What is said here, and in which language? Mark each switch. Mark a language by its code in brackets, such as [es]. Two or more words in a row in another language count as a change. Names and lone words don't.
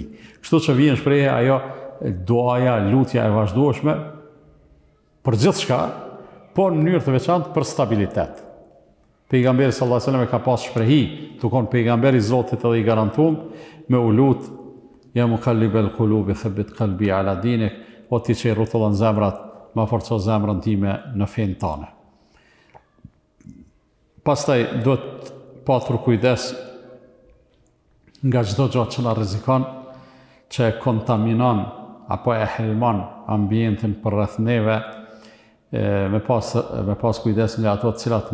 [sq] Kështu që vjen shprehja ajo duaja, lutja e vazhdueshme për gjithçka, po në mënyrë të veçantë për stabilitet. Pejgamberi [ar] صلى الله عليه وسلم [sq] ka pas shprehi, tukon pejgamberi i Zotit edhe i garantuam me u lut [ar] يا مقلب القلوب ثبت قلبي على دينك, [sq] o ti që i rrotullon zemrat, ma forco zemrën time në fenë tane. Pastaj duhet patur kujdes nga çdo gjë që na rrezikon, që e kontaminon apo e helmon ambientin përreth neve, me pas kujdes nga ato të cilat